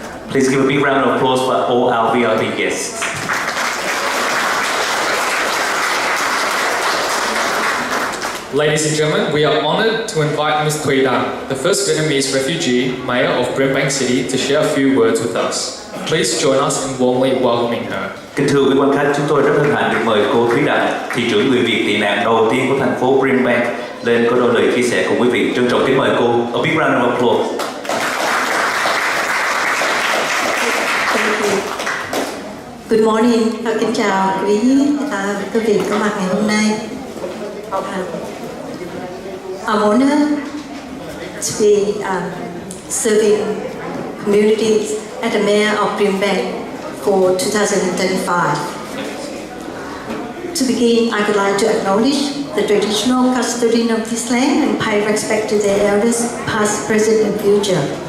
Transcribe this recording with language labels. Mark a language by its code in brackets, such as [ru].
[en] Please give a big round of applause for all our VIP guests. Ladies and gentlemen, we are honoured to invite Ms. Thuy Dan, the first Vietnamese refugee mayor of Brimbank City, to share a few words with us. Please join us in warmly welcoming her. [vi] Kính thưa quý quan khách, chúng tôi rất hân hạnh được mời cô Thúy Đặng, thị trưởng người Việt tị nạn đầu tiên của thành phố Brimbank, lên có đôi lời chia sẻ cùng quý vị. Trân trọng kính mời cô. [en] A big round of applause. Good morning, [vi] kính chào quý vị có mặt ngày hôm nay. [en] I'm honored to be serving communities as the mayor of Brimbank for 2035. To begin, I would like to acknowledge the traditional custodian of this land, and pay respect to their elders, past, present, and future.